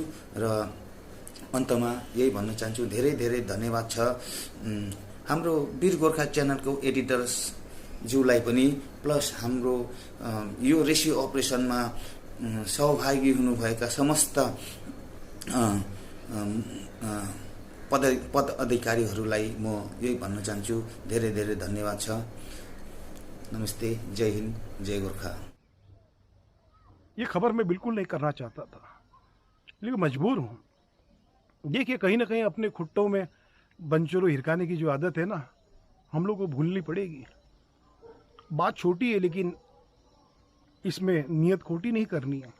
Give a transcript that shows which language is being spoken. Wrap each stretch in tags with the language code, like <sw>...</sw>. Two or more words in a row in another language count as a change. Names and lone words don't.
<ne>र अन्तमा यही भन्न चाहन्छु, धेरै धेरै धन्यवाद छ हाम्रो वीर गोर्खा च्यानलको एडिटर्स ज्यूलाई पनि, प्लस हाम्रो यो रेस्क्यु अपरेसनमा सहभागी हुनुभएका समस्त पद अधिकारीहरूलाई म यही भन्न चाहन्छु, धेरै धेरै धन्यवाद छ। नमस्ते,</ne> <hi>जय हिंद, जय गोरखा। ये खबर मैं बिल्कुल नहीं करना चाहता था, लेकिन मजबूर हूँ। देखिए, कहीं ना कहीं अपने खुट्टों में बंचरो हिरकाने की जो आदत है ना, हम लोग को भूलनी पड़ेगी। बात छोटी है, लेकिन इसमें नियत खोटी नहीं करनी है।</hi>